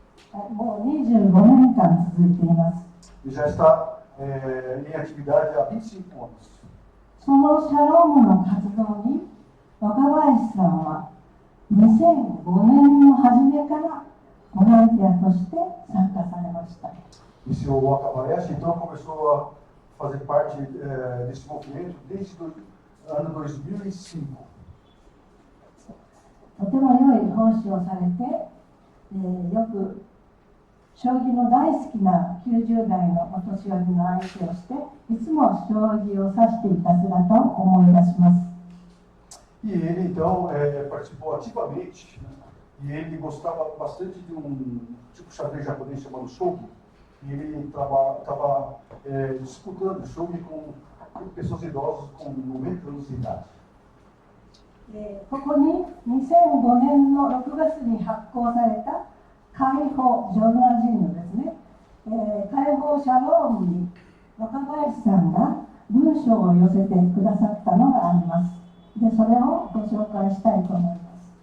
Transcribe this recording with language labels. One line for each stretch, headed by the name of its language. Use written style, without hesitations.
Japanese: もう25年間続いています。
Portuguese: E já está em atividade há 25 anos.
Japanese: そのシャロームの活動に若林さんは2005年の初めからボランティアとして参加されました。
Portuguese: E o senhor Wakabayashi então começou a fazer parte desse movimento desde o ano 2005.
Japanese: とても良い奉仕をされて、よく将棋の大好きな90代のお年寄りの相手をして、いつも将棋を指していた姿を思い出します。
Portuguese: E ele então participou ativamente, né? E ele gostava bastante de tipo xadrez japonês chamado shogi. E ele estava disputando shogi com pessoas idosas com 90 anos de idade.
Japanese: ここに2005年の6月に発行された解放ジョルナジーヌですね、解放シャロームに若林さんが文章を寄せてくださったのがあります。で、それをご紹介したいと思います。